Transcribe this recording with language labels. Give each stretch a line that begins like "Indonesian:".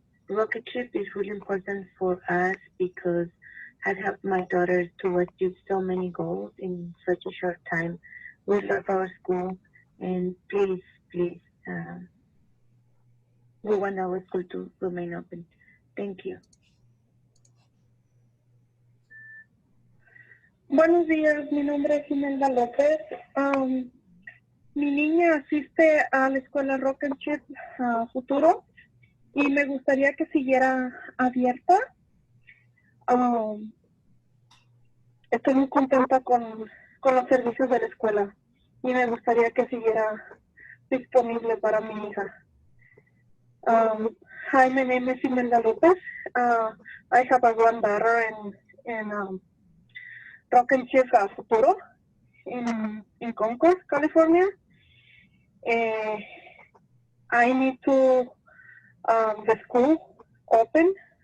English: Rocket Ship is really important for us because I helped my daughter to achieve so many goals in such a short time. We love our school, and please, we want our school to remain open. Thank you.
Spanish: Buenos días, mi nombre es Imelda López. Mi niña asiste a la escuela Rocket Ship Futuro y me gustaría que siguiera abierta. Estoy muy contenta con los servicios de la escuela y me gustaría que siguiera disponible para mi hija.
English: Hi, my name is Imelda Lopez. I have a granddaughter in Rocket Ship Futuro in Concord, California. I need to the school open.